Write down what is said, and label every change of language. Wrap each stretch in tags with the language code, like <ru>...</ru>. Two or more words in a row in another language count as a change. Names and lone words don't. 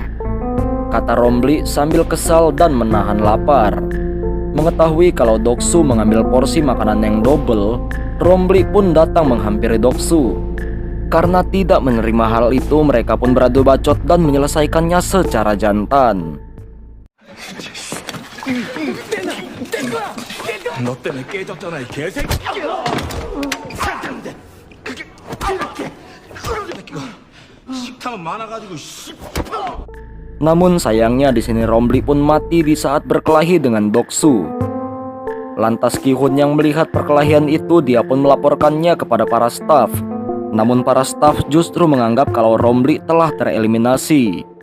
<id>kata Rombli sambil kesal dan menahan lapar. Mengetahui kalau Doksu mengambil porsi makanan yang double, Rombli pun datang menghampiri Doksu. Karena tidak menerima hal itu, mereka pun beradu bacot dan menyelesaikannya secara jantan.</id> <ko>너 때문에 깨졌잖아, 이 개새끼. 그게 이렇게 새끼가 식탐은 많아가지고 씨.</ko> <id>Namun sayangnya di sini Rombli pun mati di saat berkelahi dengan Doksu. Lantas Ki-hun yang melihat perkelahian itu, dia pun melaporkannya kepada para staf. Namun para staf justru menganggap kalau Rombli telah tereliminasi.</id>